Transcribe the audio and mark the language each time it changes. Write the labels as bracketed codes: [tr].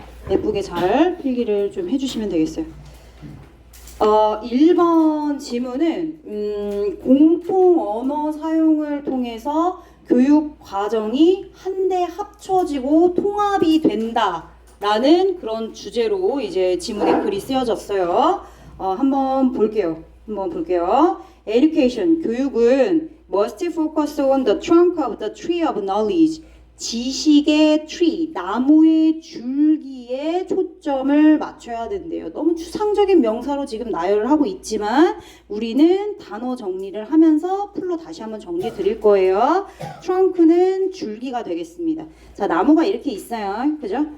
[ko] 예쁘게 잘 필기를 좀 해주시면 되겠어요. 1번 지문은 공통 언어 사용을 통해서 교육 과정이 한데 합쳐지고 통합이 된다라는 그런 주제로 이제 지문에 글이 쓰여졌어요. 한번 볼게요. [en] Education, 교육은 must focus on the trunk of the tree of knowledge. [ko] 지식의 tree, 나무의 줄기에 초점을 맞춰야 된대요. 너무 추상적인 명사로 지금 나열을 하고 있지만 우리는 단어 정리를 하면서 풀로 다시 한번 정리해 드릴 거예요. trunk는 줄기가 되겠습니다. 자, 나무가 이렇게 있어요. 그죠?